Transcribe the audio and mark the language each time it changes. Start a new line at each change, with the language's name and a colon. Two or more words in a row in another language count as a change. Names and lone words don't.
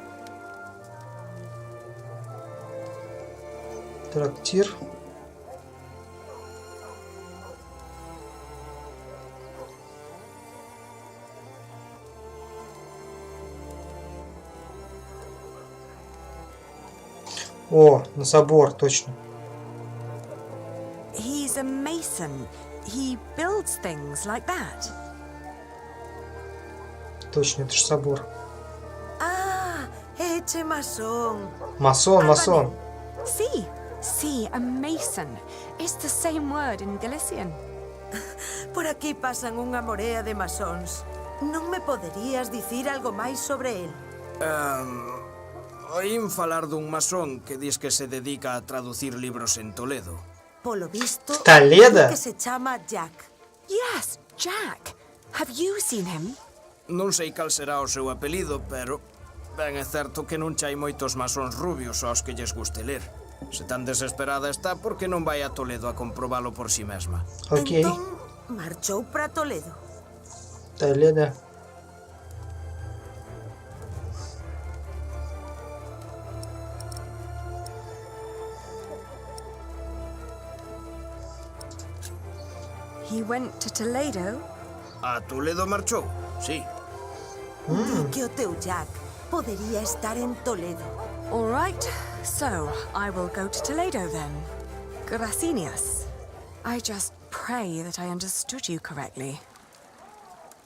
Russian: Трактир. О, на собор, точно.
English: He's a mason. He builds things like that.
Russian: Точно, это же собор.
Galician: Ah, eche masón.
English: Mason. Sí, a mason. It's the same word in Galician.
Galician: Por aquí pasan unha morea de masóns. Non me poderías dicir algo máis sobre el? Oín falar dun masón que dis que se dedica a traducir libros en Toledo. Polo visto, Toledo? Que se chama Jack.
English: Yes, Jack. Have you seen him?
Galician: Non sei cal será o seu apelido, pero ben é certo que non chai moitos masóns rubios aos que lles guste ler. Se tan desesperada está, por que non vai a Toledo a comprobalo por si mesma? Ok. Entón, marchou para Toledo. Toledo.
English: He went to Toledo.
Galician: A Toledo marchou, sí. Di que o teu Jack podería estar en Toledo.
English: All right, so I will go to Toledo then. Gracias. I just pray that I understood you correctly.